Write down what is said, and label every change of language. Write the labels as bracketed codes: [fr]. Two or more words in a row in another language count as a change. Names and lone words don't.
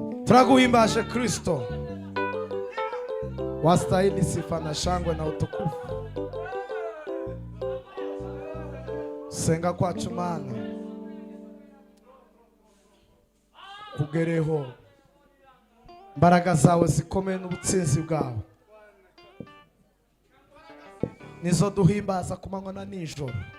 [sw] Turaguhimbaje Kristo, wastahili sifa na shangwe na utukufu. [rw] Senga kwacu Mana kugereho, imbaraga zawe zikomeye n'ubutsinzi bwawe nizo duhimbaza ku manywa na nijoro.